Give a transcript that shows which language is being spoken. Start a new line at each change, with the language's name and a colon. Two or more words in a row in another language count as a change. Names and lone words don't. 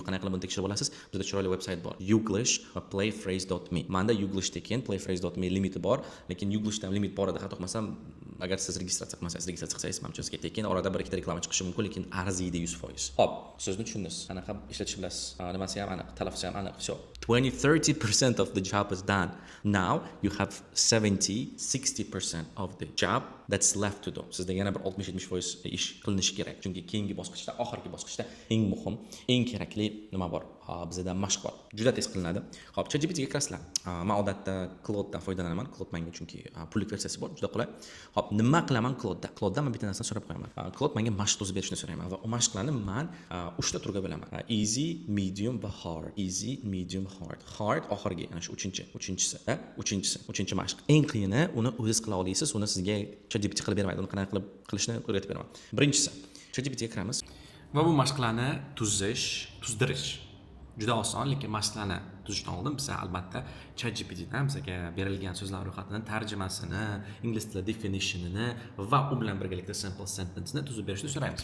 Uzbek: Qanday qilib buni tekshirib olasiz? Bizda chiroyli veb-sayt bor. Youglish va playphrase.me. Menda Youglish tekin, playphrase.me limiti bor, lekin Youglishdan limit bor edi. Xato qilmasam, agar siz registratsiya qilsangiz, manimcha sizga tekin orada bir ikkita reklama chiqishi mumkin, lekin arziydi 100%. Xo'p, so'zni tushundingiz. Qanaqa ishlatish bilasiz? Nimasi ham aniq, talaffuzi ham aniq.
English: So, 20-30% of the job is done. Now you have 70-60% of the job that's left to do.
Uzbek: Sizda yana bir 60-70% ish qilinishi kerak. Chunki keyingi bosqichda, oxirgi bosqichda eng muhim, eng kerakli nima bor? Bizda mashq bor. Juda tez qilinadi. Xo'p, ChatGPT ga kirasizlar. Men odatda Claude'dan foydalanaman. Claude menga chunki pullik versiyasi bor, juda qulay. Xo'p, nima qilaman Claude'da? Claude'dan men bitta narsani so'rab qo'yaman. Claude menga mashq tuzib berishni so'rayman va u mashqlarni men 3 ta turga bo'laman.
English: Easy, medium va hard. Easy, medium, hard.
Uzbek: Hard oxirgi, ana shu 3-chi mashq. Eng qiyini uni o'zingiz qila olasiz. Uni sizga ChatGPT qilib bermaydi. Uni qanday qilib qilishni o'rgatib beraman. Birinchisi, ChatGPT ga kiramiz va bu mashqlarni tuzdirish juda oson, lekin mashqlarni tuzishdan oldin biz albatta ChatGPTdan bizga berilgan so'zlar ro'yxatining tarjimasini, ingliz tili definitionini va u bilan birgalikda
English: sample sentence'ni
Uzbek: tuzib berishni so'raymiz.